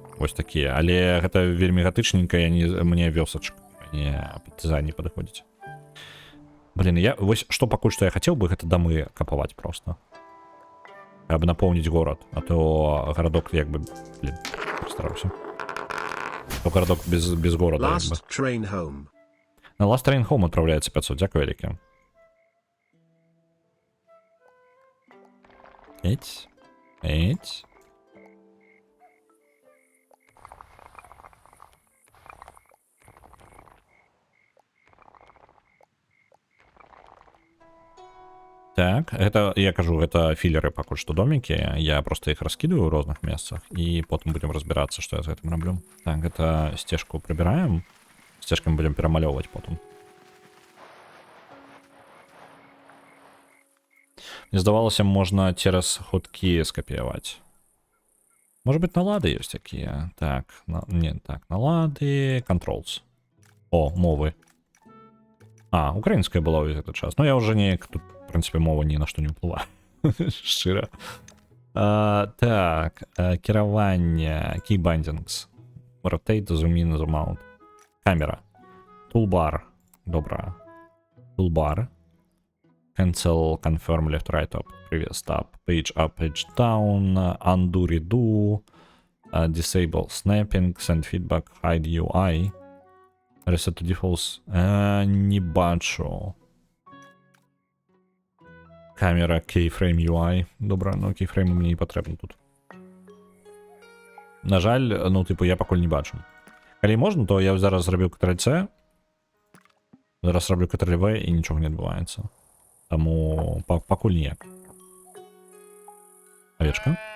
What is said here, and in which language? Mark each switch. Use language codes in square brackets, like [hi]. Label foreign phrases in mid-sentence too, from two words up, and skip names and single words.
[be] Вось такія, але гэта вельмі гатычненька, мне вёсачка, не партызан не падыходзіць. Блин, вось што пакуль што я хацеў бы, гэта дамы капаваць просто. Каб напоўніць горад, а то гарадок як бы, блин, стараўся. То гарадок без горада. Last train home. На Last Train Home адпраўляецца 500, дзякуй вялікі. Эть. Так, это, я кажу, это філеры пакуль што домікі, я просто іх раскидываю ў розных месцах, і потым будем разбірацца, што я з гэтым раблю. Так, гэта сцежку прыбіраем, сцежкам будем перамалёўваць потым. Мне здавалася, можна цераз ходкі скапіяваць. [ru] Может быть, [be] налады ёсць такія. Так, налады, controls. О, мовы. Украінская была ўвесь гэты час. Ну, я ўжо неяк тут, [ru] в принципе, [be] мова ні на што не ўплывае. Шчыра. Так, кіраванне, [en] keybindings. Rotate, zoom in, zoom out. Камера. Toolbar. Добра. Toolbar. Cancel, confirm, left, right, up, previous tab. Page up, page down. Undo, redo. Disable snapping, send feedback, hide UI. Reset to defaults. [be] Не бачу. [en] Камера, keyframe UI. [be] Добра, ну keyframe мені не патрэбны тут. На жаль, ну, типу, я пакуль не бачу. Калі можна, то я зараз зрабіў Ctrl-C. Зараз раблю Ctrl-V і нічога не адбываецца. Таму пакуль ніяк. Авечка.